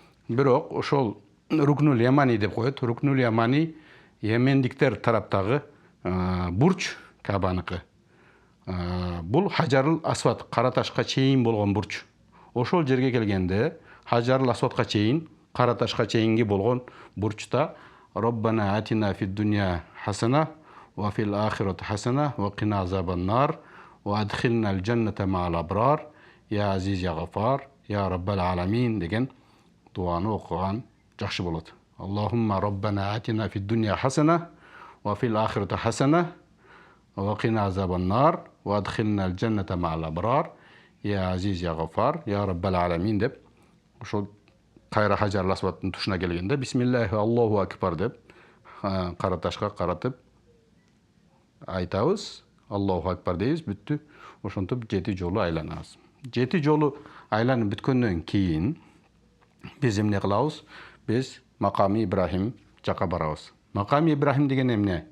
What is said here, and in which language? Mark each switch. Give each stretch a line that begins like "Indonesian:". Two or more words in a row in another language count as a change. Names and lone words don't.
Kyrgyz: Бирок ошол Рукнуль Ямани деп коет. Рукнуль Ямани Йемендиктер тараптагы бурч Кабаныкы. Бул Хажарыл Асват, кара ташка чейин болгон бурч. Ошол жерге келгенде Хажарыл Асватка чейин, кара ташка чейинги болгон бурчта
Arabic: ربنا آتنا في الدنيا حسنة وفي الآخرة حسنة وقنا عذاب النار وأدخلنا الجنة مع الأبرار يا عزيز يا غفار يا رب العالمين
Kyrgyz: деген дуаны окуган жакшы болот.
Arabic: اللهم ربنا آتنا في الدنيا حسنة وفي الآخرة حسنة وقنا عذاب النار وأدخلنا الجنة مع الأبرار يا عزيز يا غفار يا رب العالمين
Kyrgyz: деп ошол кайра Хажарыл Асваттын тушуна келгенде
Arabic: بسم الله الله أكبر
Kyrgyz: деп кара ташка каратып айтабыз,
Arabic: الله أكبر
Kyrgyz: дейбиз, бүттү. Ошентип 7 жолу айланабыз. 7 жолу айланып бүткөндөн кийин биз эмне кылабыз? Биз Маками Ибрахим жака барабыз. Маками Ибрахим деген эмне?